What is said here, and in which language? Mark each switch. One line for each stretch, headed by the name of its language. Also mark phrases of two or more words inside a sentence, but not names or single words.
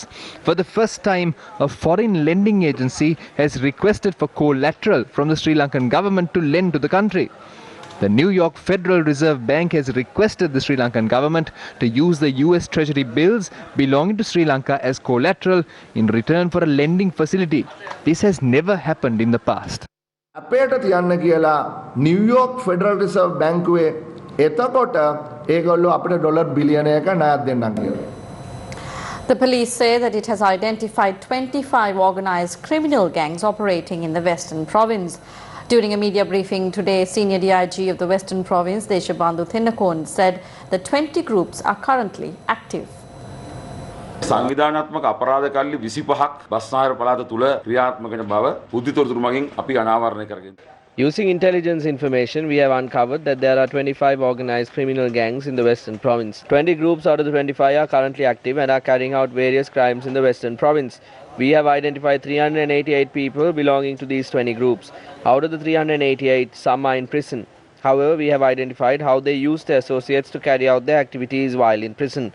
English: For the first time, a foreign lending agency has requested for collateral from the Sri Lankan government to lend to the country. The New York Federal Reserve Bank has requested the Sri Lankan government to use the US Treasury bills belonging to Sri Lanka as collateral in return for a lending facility. This has never happened in the past.
Sinhala: අපේට තියන්න කියලා නිව්යෝක් ෆෙඩරල් රිසර්ව් බැංකුවේ එතකොට ඒගොල්ලෝ අපිට ඩොලර් බිලියනයක ණයක් දෙන්නම් කියලා.
English: The police say that it has identified 25 organized criminal gangs operating in the Western Province. During a media briefing today, Senior DIG of the Western Province, Deshabandhu Thinnakon, said that 20 groups are currently active.
Sinhala: සංවිධානාත්මක අපරාධකල්ලි 25ක් බස්නාහිර පළාත තුල ක්‍රියාත්මක වෙන බව බුද්ධිතොරතුරු මගින් අපි අනාවරණය කරගෙන.
English: Using intelligence information, we have uncovered that there are 25 organized criminal gangs in the Western Province. 20 groups out of the 25 are currently active and are carrying out various crimes in the Western Province. We have identified 388 people belonging to these 20 groups. Out of the 388, some are in prison. However, we have identified how they use their associates to carry out their activities while in prison.